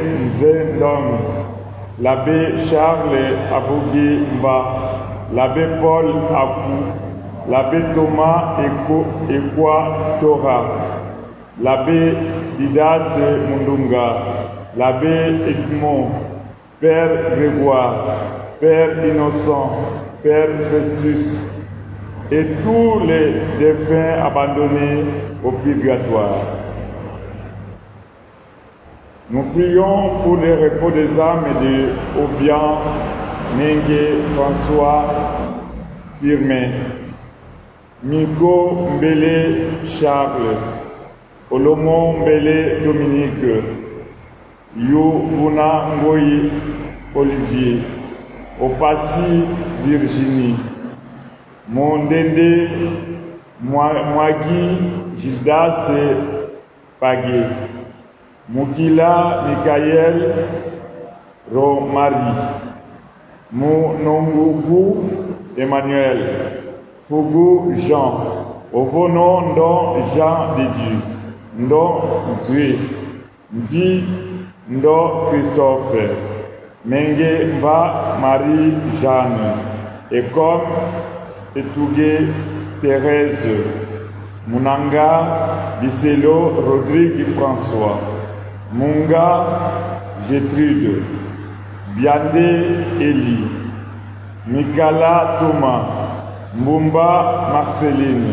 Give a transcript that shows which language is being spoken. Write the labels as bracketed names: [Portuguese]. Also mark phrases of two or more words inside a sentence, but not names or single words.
[French] Nzendong, l'abbé Charles Abougui Mba, l'abbé Paul Akou, l'abbé Thomas Ekwa Tora, l'abbé Didas Mundunga, l'abbé Edmond, Père Grégoire, Père Innocent, Père Festus, et tous les défunts abandonnés au purgatoire. Nous prions pour le repos des âmes de Obian, Mengue, François, Firmin, Miko Mbele Charles, Olomon Mbele Dominique, Youbuna Ngoyi Olivier, Opassi Virginie, Mondende Mwagi Gildas Pagé, Mukila Mikael Romari, Mounongougou Emmanuel, Fougou Jean, Ovono Ndon Jean de Dieu, Ndon Dieu, Mbi Ndo Christophe, Mengue Mba Marie Jeanne, Ekom Etougué Thérèse, Munanga Bisselo Rodrigue François, Munga Gertrude, Biandé Eli, Mikala Thomas, Mbumba Marceline,